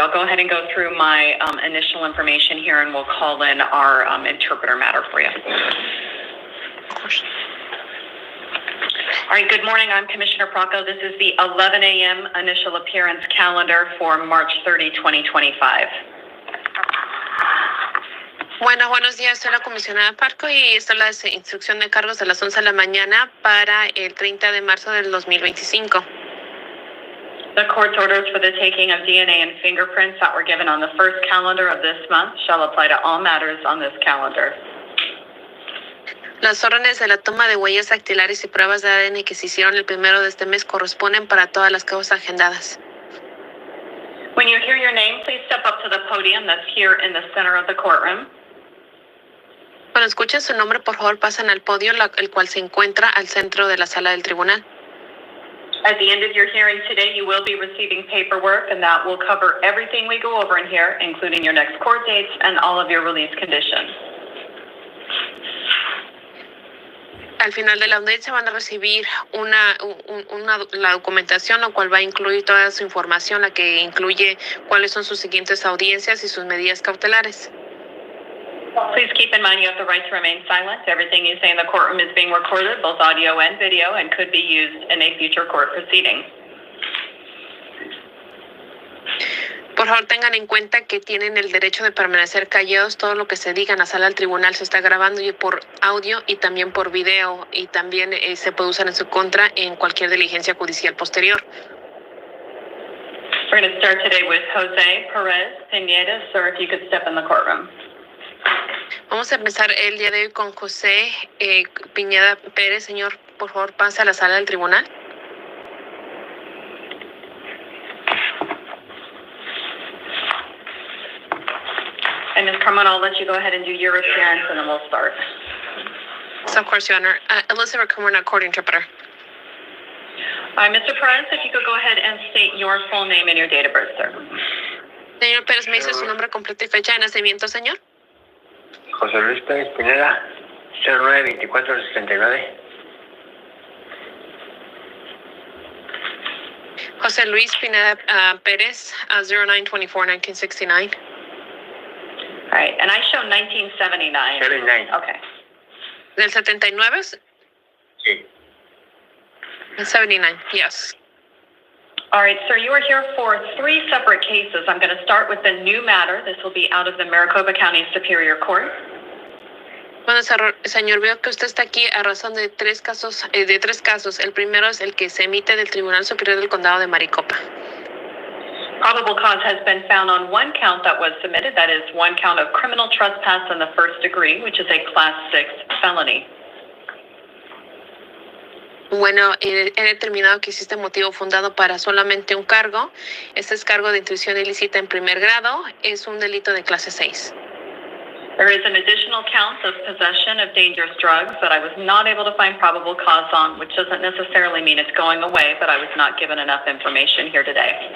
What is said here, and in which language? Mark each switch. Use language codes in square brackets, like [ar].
[en] I'll go ahead and go through my initial information here, and we'll call in our interpreter matter for you. Of course. All right, good morning. I'm Commissioner Procco. This is the 11 a.m. initial appearance calendar for March 30, 2025. [es] Bueno, buenos días. Soy la comisionada Parco y esta es la instrucción de cargos de las 11 de la mañana para el 30 de marzo del 2025. [en] The court's orders for the taking of DNA and fingerprints that were given on the first calendar of this month shall apply to all matters on this calendar. [es] Las órdenes de la toma de huellas dactilares y pruebas de ADN que se hicieron el 1 de este mes corresponden para todas las causas agendadas. [en] When you hear your name, please step up to the podium that's here in the center of the courtroom. [es] Cuando escuchen su nombre, por favor, pasen al podio, el cual se encuentra al centro de la sala del tribunal. [en] At the end of your hearing today, you will be receiving paperwork, and that will cover everything we go over in here, including your next court dates and all of your release conditions. [es] Al final de la audiencia van a recibir la documentación, lo cual va a incluir toda su información, la que incluye cuáles son sus siguientes audiencias y sus medidas cautelares. [en] Please keep in mind you have the right to remain silent. Everything you say in the courtroom is being recorded, both audio and video, and could be used in a future court proceeding. [es] Por favor, tengan en cuenta que tienen el derecho de permanecer callados. Todo lo que se diga en la sala del tribunal se está grabando y por audio y también por video, y también se puede usar en su contra en cualquier diligencia judicial posterior. [en] We're going to start today with Jose Perez Pineda. Sir, if you could step in the courtroom. [es] Vamos a empezar el día de hoy con José Piñeda Pérez. Señor, por favor, pase a la sala del tribunal. [en] And Ms. Carmona, I'll let you go ahead and do your appearance, and then we'll start. So, of course, Your Honor. Elizabeth Carmona, court interpreter. All right, Mr. Perez, if you could go ahead and state your full name and your date of birth, sir. [es] Señor Pérez, ¿me dice su nombre completo y fecha de nacimiento, señor? José Luis Pérez Pineda, 092469. José Luis Pineda Pérez, 0924-1969. [en] All right, and I show 1979. 79. Okay. [es] ¿Del 79? Sí. [en] 79, yes. All right, sir, you are here for 3 separate cases. I'm going to start with the new matter. This will be out of the Maricopa County Superior Court. [es] Bueno, señor, veo que usted está aquí a razón de tres casos. El primero es el que se emite del Tribunal Superior del Condado de Maricopa. [en] Probable cause has been found on one count that was submitted. That is one count of criminal trespass in the first degree, which is a Class 6 felony. [es] Bueno, he determinado que existe motivo fundado para solamente un cargo. Este es cargo de intrusión ilícita en primer grado. Es un delito de clase 6. [en] There is an additional count of possession of dangerous drugs that I was not able to find probable cause on, which doesn't necessarily mean it's going away, but I was not given enough information here today.